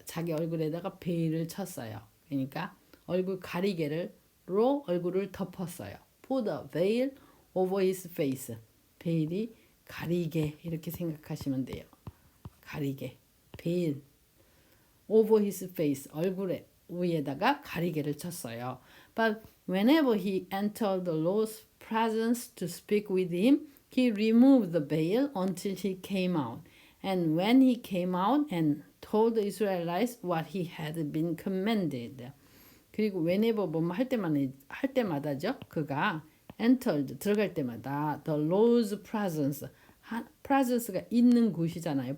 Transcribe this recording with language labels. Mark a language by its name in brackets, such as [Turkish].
[Korean] 자기 얼굴에다가 베일을 쳤어요. 그러니까 얼굴 가리개로 얼굴을 덮었어요. [English] put a veil over his face [Korean] 베일이 가리개 이렇게 생각하시면 돼요. 가리개 베일 [English] over his face [Korean] 얼굴에 위에다가 가리개를 쳤어요. [English] But whenever he entered the Lord's presence to speak with him, he removed the veil until he came out. And when he came out and told the Israelites what he had been commanded. [Korean] 그리고 whenever 할 때마다죠. 그가 entered 들어갈 때마다 [English] the Lord's presence [Korean] presence가 있는 곳이잖아요.